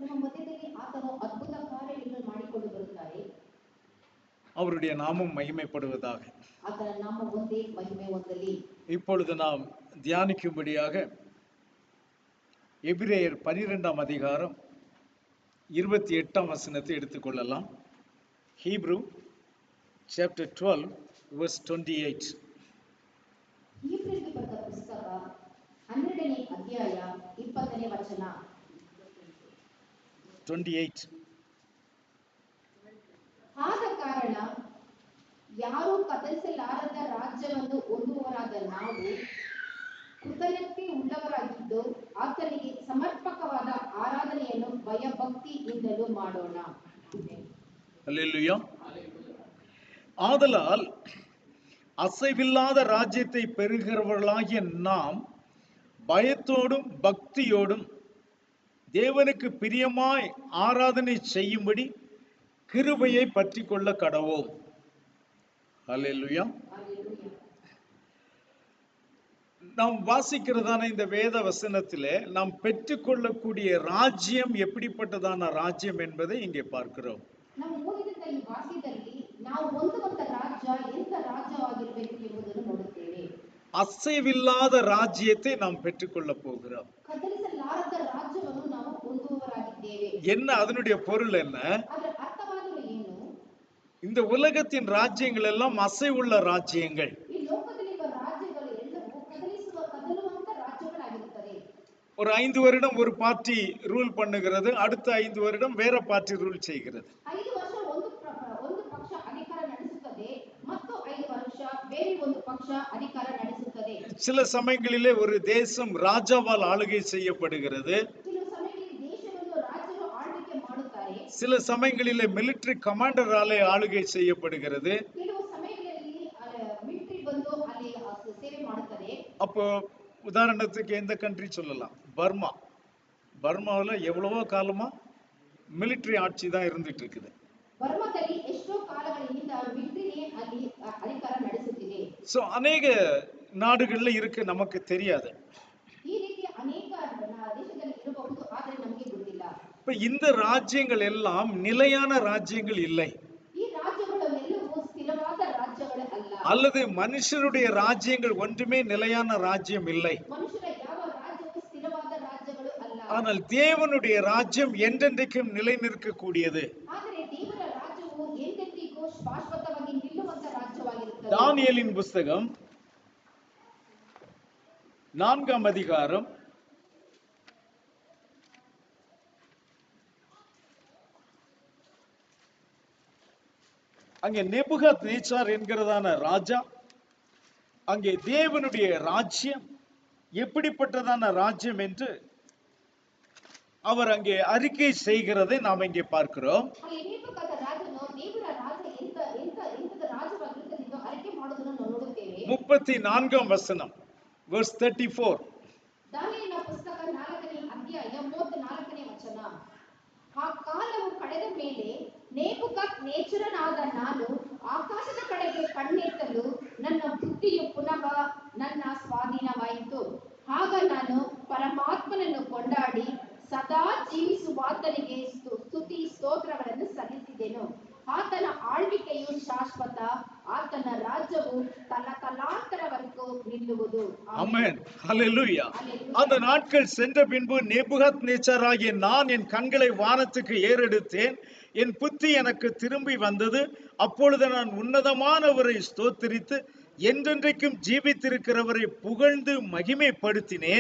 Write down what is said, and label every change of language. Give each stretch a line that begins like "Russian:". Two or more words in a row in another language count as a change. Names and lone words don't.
Tamil: அவருடைய நாமம் மகிமைப்படுவதாக. இப்பொழுது நாம் தியானிக்கும்படியாக எபிரேயர் 12ஆம் அதிகாரம் 28ஆம் வசனத்தை எடுத்துக்கொள்ளலாம்.
English: Hebrew chapter 12 verse 28.
Kannada: ಹೀಬ್ರರಿಗೆ ಬರೆದ ಪುಸ್ತಕ 12ನೇ ಅಧ್ಯಾಯ 20ನೇ ವಚನ. 28. ಆದ ಕಾರಣ ಯಾರೂ ಕದಲಿಸಲಾರದ ರಾಜ್ಯವನ್ನು ಹೊಂದುವವರಾದ ನಾವು ಕೃತಜ್ಞತೆ ಉಳ್ಳವರಾಗಿದ್ದು ಆತನಿಗೆ ಸಮರ್ಪಕವಾದ ಆರಾಧನೆಯನ್ನು ಭಯಭಕ್ತಿಯಿಂದಲೂ ಮಾಡೋಣ.
Tamil: அல்லேலூயா. ஆதலால் அசைவில்லாத ராஜ்யத்தை பெறுகிறவர்களாகிய நாம் பயத்தோடும் பக்தியோடும் தேவனுக்கு பிரியமாய் ஆராதனை செய்யும்படி கிருபையை பற்றி கொள்ள கடவோம். அல்லேலூயா. நாம் வாசிக்கிறதான இந்த வேத வசனத்திலே நாம் பெற்றுக்கொள்ளக்கூடிய ராஜ்யம் எப்படிப்பட்டதான ராஜ்யம் என்பதை இங்கே பார்க்கிறோம்.
Kannada: ನಾವು ಓದಿದ ಈ ವಾಕ್ಯದಲ್ಲಿ ನಾವು ಹೊಂದುವಂತ ರಾಜ್ಯ ಎಂತ ರಾಜ್ಯವಾಗಿರಬೇಕು ಎಂಬುದನ್ನು ನೋಡುತ್ತೇವೆ.
Tamil: அசைவில்லாத ராஜ்யத்தை நாம் பெற்றுக்கொள்ள போகிறோம்.
Kannada: ಕದಲಿಸಲಾರದ ರಾಜ್ಯವನ್ನು ನಾವು ಹೊಂದುವವರಾಗಿದ್ದೇವೆ.
Tamil: என்ன அதனுடைய பொருள் என்ன?
Kannada: ಅದರ ಅರ್ಥವಾದರೂ ಏನು?
Tamil: இந்த உலகத்தின் ராஜ்யங்கள் எல்லாம் அசைவுள்ள ராஜ்யங்கள்.
Kannada: ಈ ಲೋಕದಲ್ಲಿರುವ ರಾಜ್ಯಗಳು ಎಲ್ಲವೂ ಕದಲುವಂತ ರಾಜ್ಯಗಳಾಗಿರುತ್ತದೆ.
Tamil: ஒரு 5 வருடம் ஒரு
English: party rule
Tamil: பண்ணுகிறது, அடுத்த 5 வருடம் வேற
English: party rule
Tamil: செய்கிறது.
Kannada: 5 ವರ್ಷ ಒಂದು ಪಕ್ಷ ಅಧಿಕಾರ ನಡೆಸುತ್ತದೆ ಮತ್ತು 5 ವರ್ಷ ಬೇರೆ ಒಂದು ಪಕ್ಷ ಅಧಿಕಾರ ನಡೆಸುತ್ತದೆ.
Tamil: சில சமயங்களிலே ஒரு தேசம் ராஜாவால் ஆளுகை செய்யப்படுகிறது.
Kannada: ಕೆಲವು ಸಮಯಗಳಲ್ಲಿ ದೇಶವನ್ನು ರಾಜರು ಆಳ್ವಿಕೆ ಮಾಡುತ್ತಾರೆ.
Tamil: சில சமயங்களிலே
English: military commander
Tamil: ஆளுகை செய்யப்படுகிறது.
Kannada: ಕೆಲವು ಸಮಯಗಳಲ್ಲಿ ಮಿಲಿಟರಿ ಬಂದು ಅಲ್ಲಿ ಸೇವೆ ಮಾಡುತ್ತದೆ.
Tamil: அப்போ உதாரணத்துக்கு எந்த கண்ட்ரி சொல்லலாம்? பர்மா. பர்மாவில் எவ்வளவோ காலமா மிலிட்டரி ஆட்சி தான் இருந்துட்டு இருக்குது.
Kannada: ಬರ್ಮಾದಲ್ಲಿ ಎಷ್ಟೋ ಕಾಲಗಳಿಂದ ಮಿಲಿಟರಿನೇ ಅಲ್ಲಿ ಅಧಿಕಾರ ನಡೆಸುತ್ತಿದೆ.
Tamil: சோ அநேக நாடுகள்ல இருக்கு, நமக்கு தெரியாது.
Kannada: ಈ ರೀತಿ ಅನೇಕ ದೇಶದಲ್ಲಿ ಇರಬಹುದು, ಆದರೆ ನಮಗೆ ಗೊತ್ತಿಲ್ಲ.
Tamil: இப்ப இந்த ராஜ்யங்கள் எல்லாம் நிலையான ராஜ்யங்கள் இல்லை.
Kannada: ಈ ರಾಜ್ಯಗಳೆಲ್ಲವೂ ಸ್ಥಿರವಾದ ರಾಜ್ಯಗಳು ಅಲ್ಲ.
Tamil: அல்லது மனுஷருடைய ராஜ்யங்கள் ஒன்றுமே நிலையான ராஜ்யம் இல்லை.
Kannada: ಮನುಷ್ಯರ ಯಾವ ರಾಜ್ಯವೂ ಸ್ಥಿರವಾದ ರಾಜ್ಯಗಳು ಅಲ್ಲ.
Tamil: ஆனால் தேவனுடைய ராஜ்யம் என்றென்றைக்கும் நிலை நிற்கக்கூடியது.
Kannada: ಆದರೆ ದೇವರ ರಾಜ್ಯವು ಎಂದೆಂದಿಗೂ ಶಾಶ್ವತವಾಗಿ ನಿಲ್ಲುವಂತ ರಾಜ್ಯವಾಗಿರುತ್ತದೆ.
Tamil: தானியேலின் புஸ்தகம் 4ஆம் அதிகாரம் 'அங்கே நேபுகாத் நேச்சார் என்கிறதான ராஜா, அங்கே தேவனுடைய ராஜ்யம் எப்படிப்பட்டதான ராஜ்யம் என்று அவர் அங்கே அறிக்கை செய்கிறதை நாம் இங்கே பார்க்கிறோம். 34ஆம் வசனம், verse 34.
Kannada: ದಾನಿಯೇಲನ ಪುಸ್ತಕ 4ನೇ ಅಧ್ಯಾಯ 34ನೇ ವಚನ. ಆ ಕಾಲವು ಕಳೆದ ಮೇಲೆ ನೇಬುಕದ್ ನೇಚರನಾದ ನಾನು ಆಕಾಶದ ಕಡೆಗೆ ಕಣ್ಣೆತ್ತಲು ನನ್ನ ಬುದ್ಧಿಯು ಪುನಃ ನನ್ನ ಸ್ವಾಧೀನವಾಯಿತು. ಆಗ ನಾನು ಪರಮಾತ್ಮನನ್ನು ಕೊಂಡಾಡಿ ಸದಾ ಜೀವಿಸುವಾತನಿಗೆ ಸ್ತುತಿ ಸ್ತೋತ್ರಗಳನ್ನು ಸಲ್ಲಿಸಿದೆನು. ಆತನ ಆಳ್ವಿಕೆಯು ಶಾಶ್ವತ, ಆತನ ರಾಜ್ಯವು ತಲತಲಾಂತರವರೆಗೂ ನಿಲ್ಲುವುದು.
Tamil: ஆமென். ஹல்லேலூயா. அந்த நாட்கள் சென்ற பின்பு நேபுகாத் நேச்சாராகிய நான் என் கண்களை வானத்துக்கு ஏறெடுத்தேன், என் புத்தி எனக்கு திரும்பி வந்தது. அப்பொழுது நான் உன்னதமானவரை ஸ்தோத்திரித்து என்றென்றைக்கும் ஜீவித்திருக்கிறவரை புகழ்ந்து மகிமைப்படுத்தினேன்.